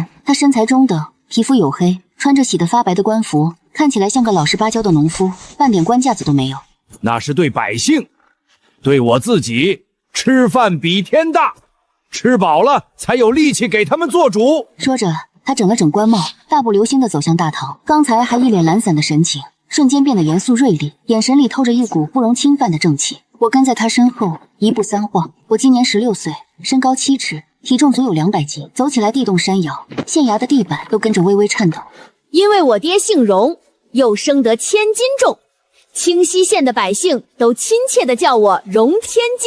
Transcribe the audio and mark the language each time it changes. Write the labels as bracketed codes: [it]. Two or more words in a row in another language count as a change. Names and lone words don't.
[zh] 他身材中等，皮膚黝黑，穿着洗得發白的官服，看起來像個老實巴交的農夫，半點官架子都沒有。那是對百姓，對我自己，吃飯比天大，吃飽了才有力氣給他們做主。說着，他整了整官帽，大步流星地走向大堂。剛才還一臉懶散的神情，瞬間變得嚴肅銳利，眼神裡透着一股不容侵犯的正氣。我跟在他身後，一步3晃。我今年16歲，身高7尺，體重足有200斤，走起來地動山搖，縣衙的地板都跟着微微顫抖。因為我爹姓容，又生得千斤重，清溪縣的百姓都親切地叫我容千金。